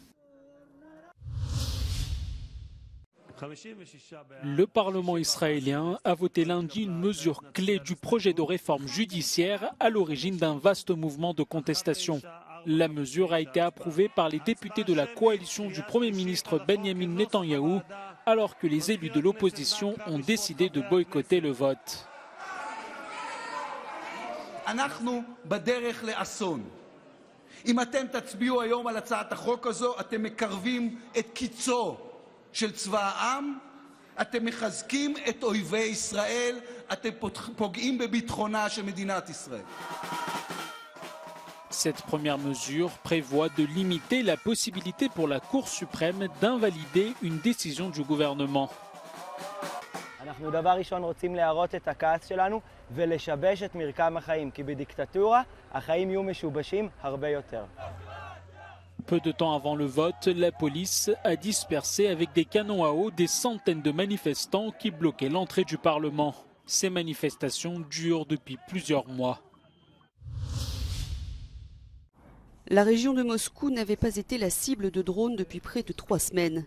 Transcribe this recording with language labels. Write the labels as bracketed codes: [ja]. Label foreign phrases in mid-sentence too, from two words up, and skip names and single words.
[fr] Le Parlement israélien a voté lundi une mesure clé du projet de réforme judiciaire à l'origine d'un vaste mouvement de contestation. La mesure a été approuvée par les députés de la coalition du Premier ministre Benjamin Netanyahou, alors que les élus de l'opposition ont décidé de boycotter le vote. [he] אנחנו בדרך לאסון. אם אתם תצביעו היום על הצעת החוק הזו, אתם מקרבים את קיצו של צבא העם, אתם מחזקים את אויבי ישראל, אתם פוגעים בביטחונה של מדינת ישראל. [fr] Cette première mesure prévoit de limiter la possibilité pour la Cour suprême d'invalider une décision du gouvernement. [he] אנחנו דבר ראשון רוצים להראות את הכעס שלנו ולשבש את מרקם החיים, כי בדיקטטורה החיים יהיו משובשים הרבה יותר. [fr] Peu de temps avant le vote, la police a dispersé avec des canons à eau des centaines de manifestants qui bloquaient l'entrée du Parlement. Ces manifestations durent depuis plusieurs mois. La région de Moscou n'avait pas été la cible de drones depuis près de 3 semaines.